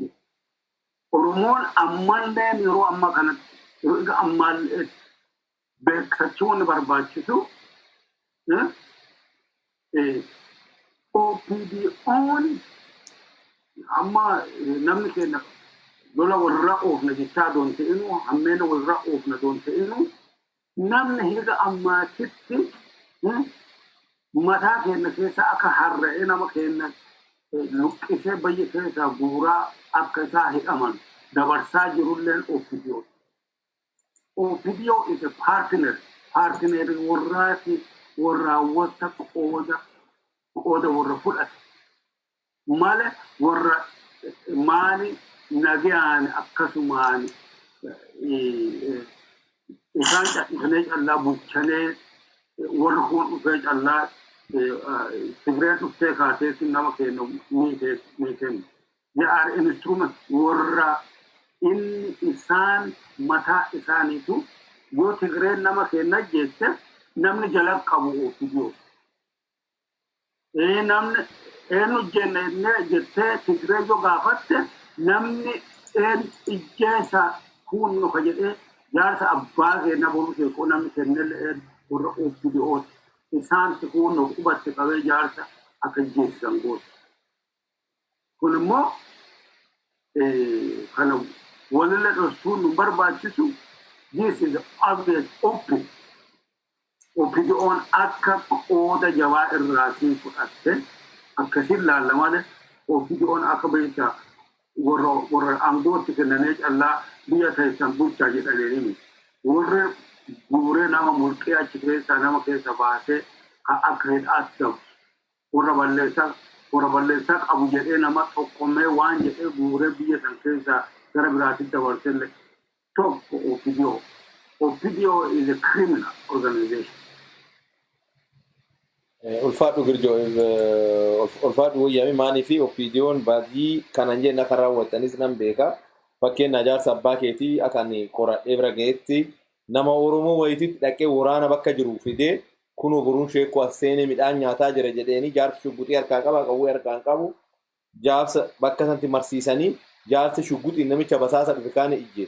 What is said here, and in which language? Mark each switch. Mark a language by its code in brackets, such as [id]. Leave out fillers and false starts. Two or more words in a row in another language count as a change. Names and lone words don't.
[om] Oromoon ammallee yeroo ammaa kanatti yeroo ammallee beekachuun barbaachisu OPDO'n amma namni keenya lola warra oofna jechaa doon ta'inu hammeena warra oofna doon ta'inu namni higa ammaatitti mataa keenya keessa akka harra'ee nama keenya luqqisee biyya keessaa guuraa akka isaa hidhaman dabarsaa jirulleen OPDO. [en] OPDO is a partner [om] warraawwata qooda warra fudhate male warra maani nagayaan akkasumaan isaan callisanii callaa bulchanee warra kun dhufee callaa Tigreen dhuftee kaateessi nama keenya miiteen. [en] They are instrument [om] warra inni isaan mataa isaaniitu yoo Tigreen nama keenya jette namni jala qabu OPDO. Namni eenyu jenne jettee Tigree yoo gaafatte namni ijjeessa kun ka jedhee jaarsa abbaa keenya boruu sheekoo namni kennellee warra OPDO isaan kun qubatte qabee jaarsa akka ijjeessan goote. Kun immoo kana walirra dhoksuun nu barbaachisu [en] this is obvious open. [om] OPDO'n akka qooda jabaa irraatii fudhatte akkasiin laallamale OPDO'n akka beekta warra aangootti kennanii callaa biyya keessan bulchaa jedhanii warri guuree nama mulqee achi keessaa nama keessa baasee akka hidhaatti ta'u warra balleessaa qabu jedhee nama tokkommee waan jedhee guuree biyya san keessaa gara biraatti dabarsellee tokko OPDO. [en] OPDO is a criminal organization. [om] Ulfaadhu Girjoo ulfaadhu wayyaami maanii fi OPDO'n baadii kanan jenna kan raawwatanis nan beeka fakkeen jaarsa abbaa keetii akan qoradhee bira ga'etti nama Oromoo wayititti dhaqee waraana bakka jiru fidee kunoo boruun sheekoo aseenee midhaan nyaataa jira jedheeni jaarsi shugguxii harkaa qaba qawwee harkaan qabu jaarsa bakka sanatti marsiisanii jaarsa shugguxii namicha basaasa dhufe kaan ijjeesse.